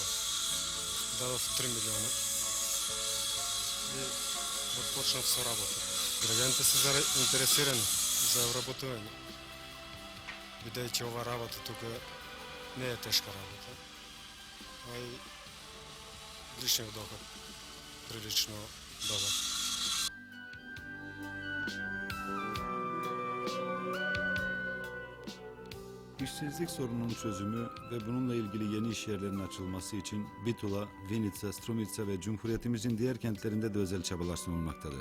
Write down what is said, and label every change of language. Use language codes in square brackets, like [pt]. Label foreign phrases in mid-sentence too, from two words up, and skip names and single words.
[mk] Дадов 3 милиона и отпочнав со работа. Граѓаните се заинтересирани за вработување, бидејќи ова работа тука не е тешка работа, а и личниот доход прилично добар. [tr] İşsizlik sorununun çözümü ve bununla ilgili yeni iş yerlerinin açılması için Bitula, Vinica, Strumica ve Cumhuriyetimizin diğer kentlerinde de özel çabalar sunulmaktadır.